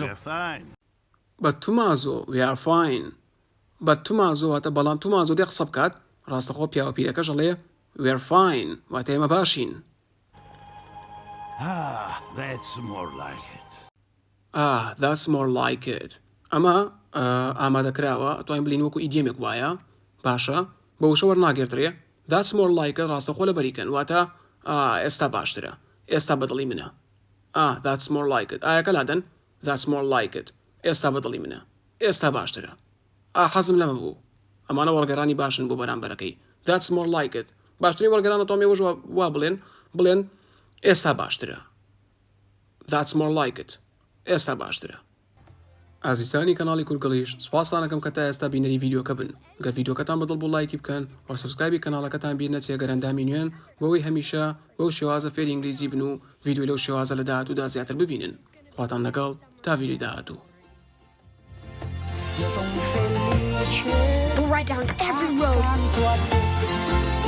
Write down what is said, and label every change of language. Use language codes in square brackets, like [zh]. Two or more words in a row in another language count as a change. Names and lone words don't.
[en] We're fine. But Tommaso, we are fine. But Tommaso [ckb] واتە بەڵام Tommaso دێ قسە بکات ڕاستەخۆ پیاوە پیرەکەش ئەڵێ [en] we're fine [ckb] واتە ئێمە باشین. [en] That's more like it. That's more like it. [ckb] ئەمە ئامادەکراوە ئەتوانین بڵین وەکو ئیدیۆمێک وایە باشە بە وشە وەرناگرێترێ. [en] That's more like it [ckb] ڕاستەخۆ لە بەریکەن واتە ئێستا باشترە ئێستا بەدڵی منە. [en] That's more like it. [ckb] ئایەکە لادەن [en] That's more like it. [ckb] ئێستا بەدڵی منە ئێستا باشترە. حەزم لەمە بوو. ئەمانە وەرگەرانی باشن بۆ بەرامبەرەکەی. [en] That's more like it. [ckb] باشترین وەرگەرانە تۆمێوەژ وا بڵێن ئێستا باشترە. [en] That's more like it. [ckb] ئێستا باشترە. ئازیزانی کەناڵی کورگەڵیش سوپاسانەکەم کە تا ئێستا بینەری ڤیدیۆکە بن. گەر ڤیدیۆکەتان بەدڵ بوو لایکی بکەن و سەبسکرایبی کەناڵەکەتان بیر نەچێ گەرەندامی نوێن بۆەوەی هەمیشە بەو شێوازە فێری ئینگلیزی بن و ڤیدیۆ لەو شێوازە لە داهاتوودا زیاتر ببینن. خواتان لەگەڵ تا ڤیدیۆی داهاتوو. [en] We'll write down every road.